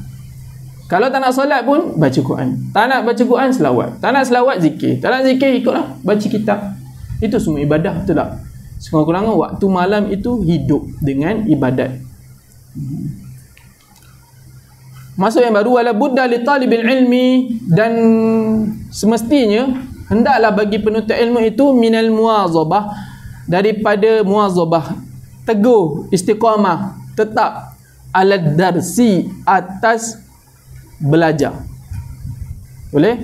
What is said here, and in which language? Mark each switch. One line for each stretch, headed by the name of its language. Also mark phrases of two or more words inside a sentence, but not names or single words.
Malay: Kalau tak nak solat pun, baca Quran. Tak nak baca Quran, selawat. Tak nak selawat, zikir. Tak nak zikir, ikutlah, baca kitab. Itu semua ibadah, betul tak? Sekurang-kurangnya waktu malam itu hidup dengan ibadat. Masuk yang baru,
Arabic: ولا بد لطالب العلم,
Malay: dan semestinya hendaklah bagi penuntut ilmu itu
Arabic: من المواظبة,
Malay: daripada muwazabah, teguh, istiqamah, tetap
Arabic: على الدرس,
Malay: atas belajar. Boleh?